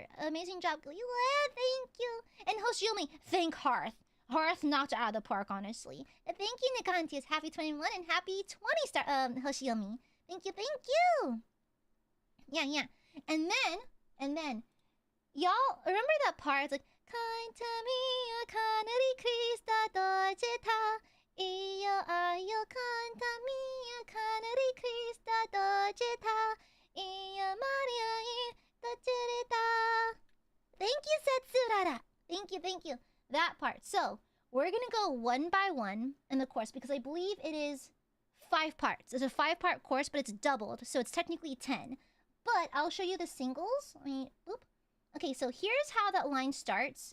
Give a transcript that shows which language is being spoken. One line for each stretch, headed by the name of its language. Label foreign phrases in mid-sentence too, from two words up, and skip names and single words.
English: Amazing job. Thank you. And Hoshiomi, thank Hearth. Hearth knocked it out of the park, honestly. Thank you, Nagantios. Happy 21 and happy 20 Hoshiomi. Thank you. Yeah. And then, y'all remember that part? It's like, Kantami kanari krista dojita. Iyo ayo kantami kanari krista dojita. AiaAmareLIVE dojita. Thank you, Setsurara. Thank you. That part. So, we're gonna go one by one in the course because I believe it is 5 parts. It's a 5-part course, but it's doubled, so it's technically 10. But I'll show you the singles. Okay, so here's how that line starts.